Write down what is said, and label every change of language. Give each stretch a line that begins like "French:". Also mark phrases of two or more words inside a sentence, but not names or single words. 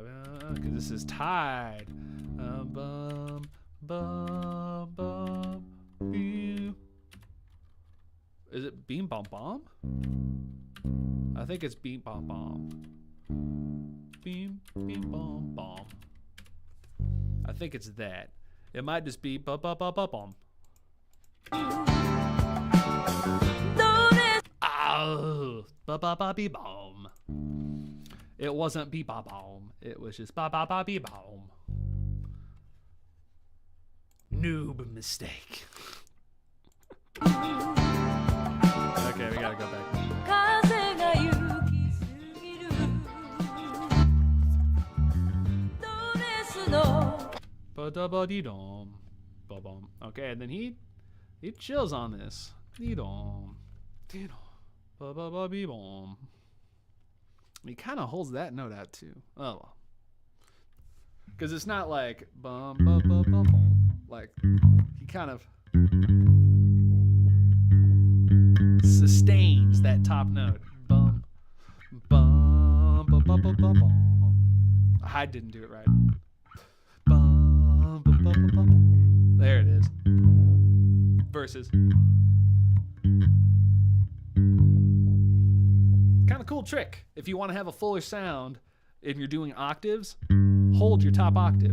English: Because this is tied. Bum, bum, bum, beam. Is it beam, bomb, bomb? I think it's beam, bomb, bomb. Beam, beam, bomb, bomb. I think it's that. It might just be ba ba ba ba bomb. Oh, ba ba ba be bomb. It wasn't be ba bomb. It was just ba ba ba be bomb. Noob mistake. Okay, we gotta go back. Ba-da-ba-dee-dom. Ba-bum. Okay, and then he chills on this. Dee-dom. Dee-dom. Ba-ba-ba-bee-bom. He kind of holds that note out too. Oh well. Because it's not like bum ba ba ba bum. Like he kind of sustains that top note. Bum bum ba ba ba ba bum. I didn't do it right. Bum ba ba ba ba. There it is. Verses. Kind of cool trick. If you want to have a fuller sound and you're doing octaves, hold your top octave.